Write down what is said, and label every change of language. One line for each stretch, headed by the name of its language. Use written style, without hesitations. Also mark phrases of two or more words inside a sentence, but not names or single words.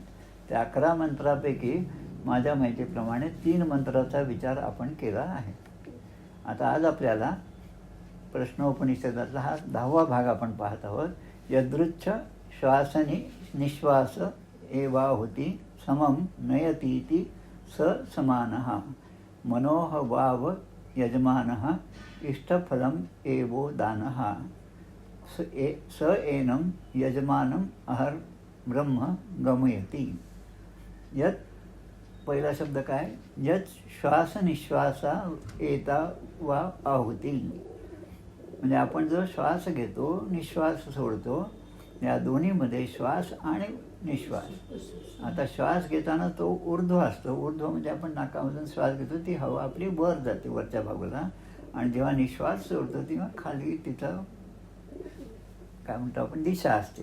Marathi: त्या 11 मंत्रापैकी माझ्या माहितीप्रमाणे 3 मंत्राचा विचार आपण केला आहे. आता आज आपल्याला प्रश्नोपनिषदातला हा 10वा भाग आपण पाहत आहोत.
Sanskrit: यदृच्छ श्वासनी निश्वास एवा होती समम नयतीति स समानः. मनोह वाव यजमानः इष्टफलम एवो दानः स एनं यजमानम अहर ब्रह्म गमयती.
Marathi: यत पहिला शब्द काय,
Sanskrit: यत श्वास निश्वासा एता वा आहुती.
Marathi: म्हणजे आपण जो श्वास घेतो, निश्वास सोडतो, या दोन्हीमध्ये श्वास आणि निश्वास. आता श्वास घेताना तो ऊर्ध्व असतो. ऊर्ध्व म्हणजे आपण नाकामधून श्वास घेतो, ती हवा आपली वर जाते वरच्या बाजूला, आणि जेव्हा निश्वास सोडतो तेव्हा खाली तिथं काय म्हणतो आपण दिशा असते.